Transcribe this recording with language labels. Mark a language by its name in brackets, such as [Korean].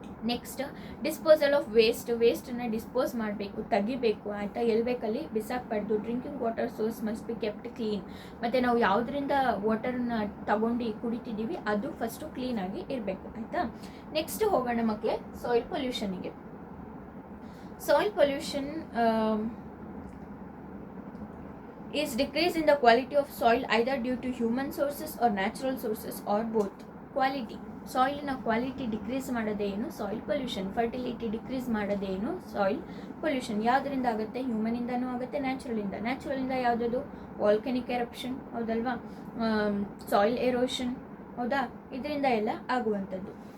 [Kannada] Next, disposal of ವೇಸ್ಟನ್ನು dispose ಮಾಡಬೇಕು, ತೆಗಿಬೇಕು ಆಯಿತಾ. ಎಲ್ಲಿ ಬೇಕಲ್ಲಿ ಬಿಸಾಕಬಾರ್ದು. [English] Drinking water source must be kept clean. [Kannada] ಮತ್ತು ನಾವು ಯಾವುದರಿಂದ ವಾಟರ್ನ ತಗೊಂಡು ಕುಡಿತಿದ್ದೀವಿ ಅದು ಫಸ್ಟು ಕ್ಲೀನಾಗಿ ಇರಬೇಕು ಆಯಿತಾ. ನೆಕ್ಸ್ಟ್ ಹೋಗೋಣ ಮಕ್ಕಳೇ soil ಪೊಲ್ಯೂಷನಿಗೆ. [English] Soil pollution is decrease in the quality of soil either due to human sources or natural sources or both. [Kannada] Quality, ಸಾಯಿಲಿನ quality decrease ಮಾಡೋದೇ ಏನು ಸಾಯಿಲ್ ಪೊಲ್ಯೂಷನ್. ಫರ್ಟಿಲಿಟಿ ಡಿಕ್ರೀಸ್ ಮಾಡೋದೇ ಏನು ಸಾಯಿಲ್ ಪೊಲ್ಯೂಷನ್. ಯಾವುದರಿಂದ ಆಗುತ್ತೆ, ಹ್ಯೂಮನಿಂದನೂ ಆಗುತ್ತೆ, ನ್ಯಾಚುರಲಿಂದ ಯಾವುದದು ವಾಲ್ಕೆನಿಕ್ ಎರಪ್ಷನ್ ಹೌದಲ್ವಾ, soil erosion ಹೌದಾ, ಇದರಿಂದ ಎಲ್ಲ ಆಗುವಂಥದ್ದು.